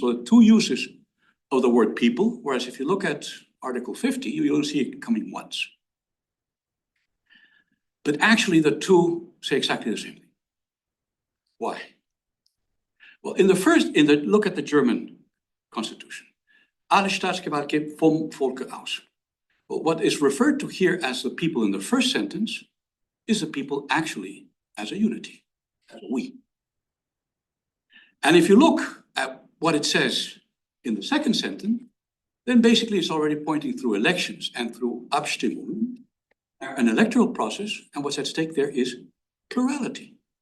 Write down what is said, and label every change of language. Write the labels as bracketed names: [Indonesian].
[English] So the two uses of the word people, whereas if you look at Article 50, you only see it coming once. But actually the two say exactly the same thing. Why? Well, look at the German Constitution. [German] Alle Staatsgewalt geht vom Volke aus. [English] Well, what is referred to here as the people in the first sentence is the people actually as a unity, as a we. And if you look at what it says in the second sentence, then basically it's already pointing through elections and through Abstimmungen, an electoral process, and what's at stake there is plurality.